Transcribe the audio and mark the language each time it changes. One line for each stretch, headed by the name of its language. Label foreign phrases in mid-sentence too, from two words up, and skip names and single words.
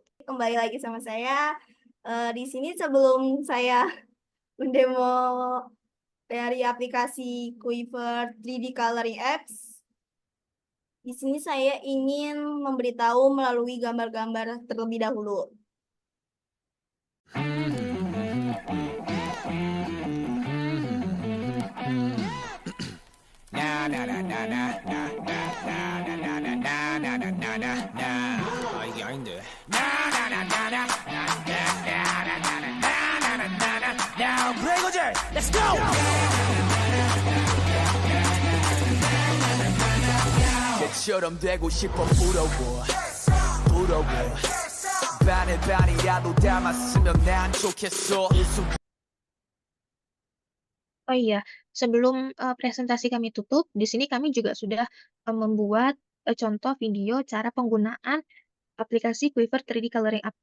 Indonesian: Kembali lagi sama saya. Di sini sebelum saya mendemo dari aplikasi Quiver 3D Coloring Apps, di sini saya ingin memberitahu melalui gambar-gambar terlebih dahulu.
Korean: 이게 아닌데. 브레이거즈,
English: let's go.
Korean: 처럼 되고 싶어 부러워 반에 반이라도 담았으면 난 좋겠어.
Indonesian: Oh iya, sebelum presentasi kami tutup, di sini kami juga sudah membuat contoh video cara penggunaan aplikasi Quiver 3D Coloring App.